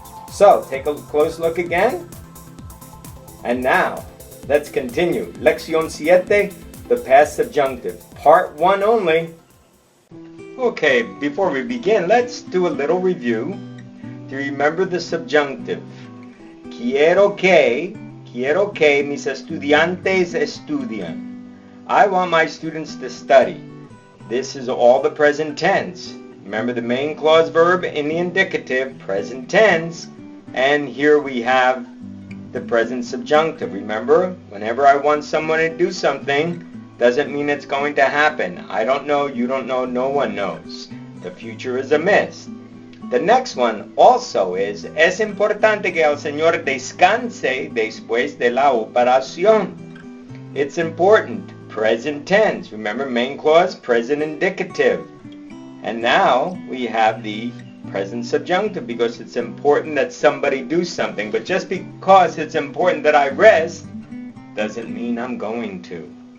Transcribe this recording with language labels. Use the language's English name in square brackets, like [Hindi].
[English] So, take a close look again. And now, let's continue. Lección 7, the past subjunctive. Part 1 only. Okay, before we begin, let's do a little review to remember the subjunctive. [Spanish] Quiero que mis estudiantes estudian. [English] I want my students to study. This is all the present tense. Remember the main clause verb in the indicative, present tense. And here we have the present subjunctive. Remember, whenever I want someone to do something, doesn't mean it's going to happen. I don't know, you don't know, no one knows. The future is a mist. The next one also is, [Spanish] es importante que el Señor descanse después de la operación. [English] It's important. Present tense. Remember, main clause, present indicative. And now we have the present subjunctive because it's important that somebody do something. But just because it's important that I rest doesn't mean I'm going to.